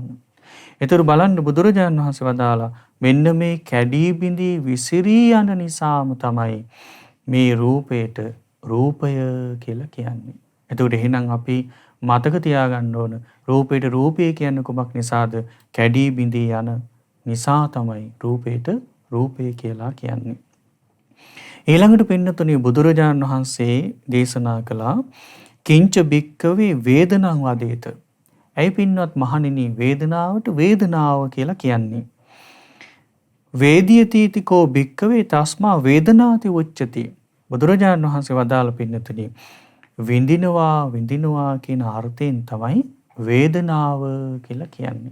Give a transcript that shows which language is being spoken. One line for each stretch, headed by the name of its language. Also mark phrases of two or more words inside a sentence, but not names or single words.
Sinhala: ඒතර බලන්න බුදුරජාණන් වහන්සේ වදාලා මෙන්න මේ කැඩී බිඳී විසිරී යන නිසාම තමයි මේ රූපේට රූපය කියලා කියන්නේ. එතකොට එහෙනම් අපි මතක තියාගන්න ඕන රූපේට රූපය කියන්නේ කුමක් නිසාද? කැඩී බිඳී යන නිසා තමයි රූපේට රූපය කියලා කියන්නේ. ඊළඟට පින්නතුණි බුදුරජාණන් වහන්සේ දේශනා කළා
Pali: කිංච බික්කවේ වේදනං වදේත.
Sinhala: ඇයි පින්වත් මහණෙනි වේදනාවට වේදනාව කියලා කියන්නේ?
Pali: වේදියතිතිකෝ බික්කවේ තස්මා වේදනාති උච්චති.
Sinhala: බුදුරජාණන් වහන්සේ වදාළ පින්නතුණි විඳිනවා කියන අර්ථයෙන් තමයි වේදනාව කියලා කියන්නේ.